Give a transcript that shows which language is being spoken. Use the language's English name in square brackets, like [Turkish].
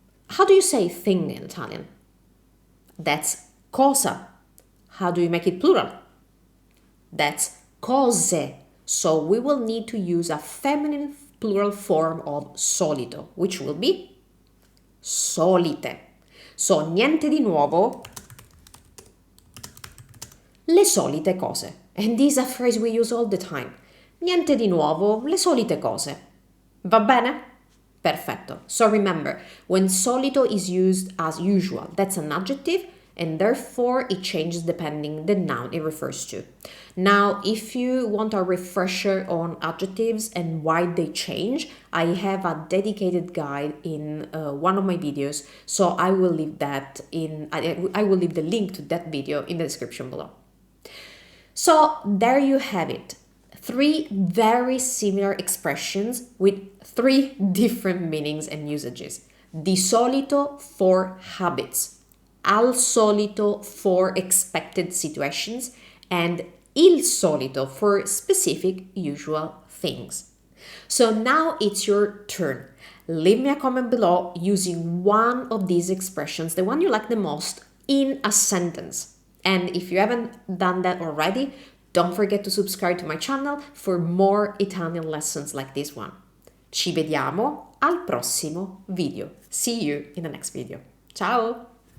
[English] How do you say thing in Italian? That's cosa. How do you make it plural? That's cose. So we will need to use a feminine plural form of solito, which will be solite. [Italian] So niente di nuovo, le solite cose. [English] And this is a phrase we use all the time. [Italian] Niente di nuovo, le solite cose. Va bene? [English] Perfetto. So remember, when solito is used as usual, that's an adjective, and therefore it changes depending the noun it refers to. Now, if you want a refresher on adjectives and why they change, I have a dedicated guide in one of my videos, so I will leave that in. I will leave the link to that video in the description below. So there you have it. 3 very similar expressions with 3 different meanings and usages. Di solito for habits, al solito for expected situations, and il solito for specific usual things. So now it's your turn. Leave me a comment below using one of these expressions, the one you like the most, in a sentence. And if you haven't done that already, don't forget to subscribe to my channel for more Italian lessons like this one. [Italian] Ci vediamo al prossimo video. [English] See you in the next video. [Italian] Ciao!